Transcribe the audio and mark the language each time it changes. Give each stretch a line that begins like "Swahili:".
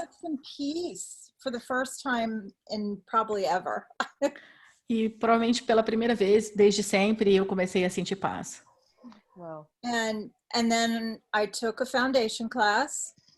English: get some peace for the first time in probably ever.
Portuguese: E provavelmente pela primeira vez, desde sempre, eu comecei a sentir paz. Uau.
English: And then I took a foundation class.